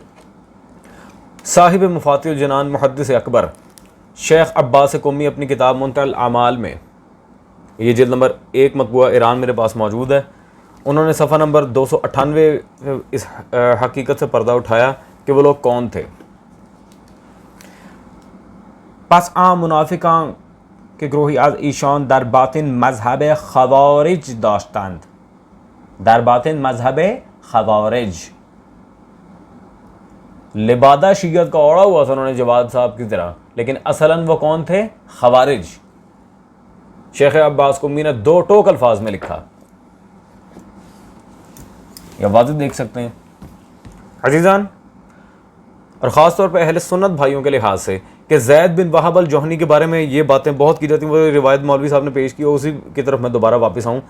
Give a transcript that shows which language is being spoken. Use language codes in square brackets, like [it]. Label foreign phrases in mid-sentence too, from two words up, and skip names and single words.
[ur] صاحب مفاتیح الجنان محدث اکبر شیخ عباس قمی اپنی کتاب منتهى الاعمال میں، یہ جلد نمبر 1 مطبوعہ ایران میرے پاس موجود ہے، انہوں نے صفحہ نمبر 298 اس حقیقت سے پردہ اٹھایا کہ وہ لوگ کون تھے۔ [fa] پس عام منافقان که گروهی از ایشان در باطن مذهب خوارج داشتند، در باطن مذهب خوارج، [ur] لبادہ شیعت کا اوڑا ہوا تھا انہوں نے جواد صاحب کی طرح، لیکن اصلاً وہ کون تھے؟ خوارج۔ شیخ عباس قمی نے 2 ٹوک الفاظ میں لکھا، یہ واضح دیکھ سکتے ہیں عزیزان، اور خاص طور پہ اہل سنت بھائیوں کے لحاظ سے کہ زید بن وہب الجہنی کے بارے میں یہ باتیں بہت کی جاتی ہیں، وہ روایت مولوی صاحب نے پیش کی، اسی کی طرف میں دوبارہ واپس آؤں۔